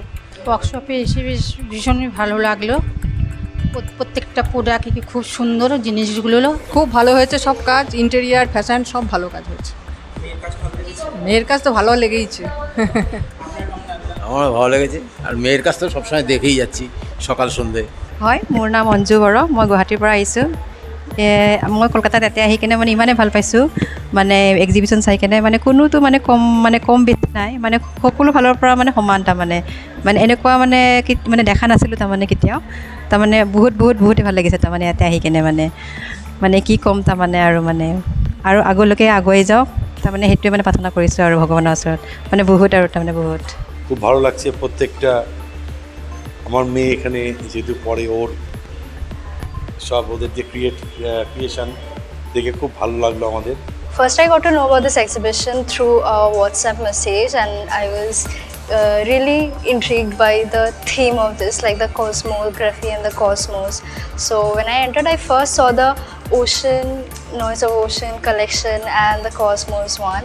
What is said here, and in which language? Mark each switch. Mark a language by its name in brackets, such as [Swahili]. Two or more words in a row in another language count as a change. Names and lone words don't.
[Bangla] ওয়ার্কশপে এসে বেশ ভীষণই ভালো লাগলো, প্রত্যেকটা প্রোডাক্ট খুব সুন্দর, জিনিসগুলো খুব ভালো হয়েছে, সব কাজ [English] interior fashion [Bangla] সব ভালো কাজ হয়েছে। মেয়ের কাজ তো ভালো লেগেইছে। আমার ভালো লেগেছে, আর মেয়ের কাজ তো সবসময় দেখেই যাচ্ছি সকাল সন্ধে। [Assamese] হয়, মোৰ নাম অঞ্জু বড়ো, মই গুৱাহাটীৰ পৰা আহিছোঁ। মই কলকাতাত এতিয়া আহি কিনে মানে ইমানেই ভাল পাইছোঁ, মানে এক্সিবিশ্যন চাই কিনে মানে কোনোতো মানে কম বেছি নাই, মানে সকলো ফালৰ পৰা মানে সমান। তাৰমানে এনেকুৱা মানে দেখা নাছিলোঁ তাৰমানে কেতিয়াও, তাৰমানে বহুতেই ভাল লাগিছে তাৰমানে ইয়াতে আহি কিনে মানে কি ক'ম তাৰমানে আৰু আগলৈকে আগুৱাই যাওক, তাৰমানে সেইটোৱে মানে প্ৰাৰ্থনা কৰিছোঁ আৰু ভগৱানৰ ওচৰত, মানে বহুত আৰু তাৰমানে বহুত [Bangla] খুব ভালো লাগছে। প্রত্যেকটা আমার মেয়ে এখানে যেহেতু পড়ে, ওর সব ওদের যে ক্রিয়েশন দেখে খুব ভালো লাগলো আমাদের। [English] First, I got to know about this exhibition through a WhatsApp message, and I was really intrigued by the theme of this, like the cosmography and the cosmos. So when I entered, I first saw the ocean, noise of ocean collection and the cosmos one.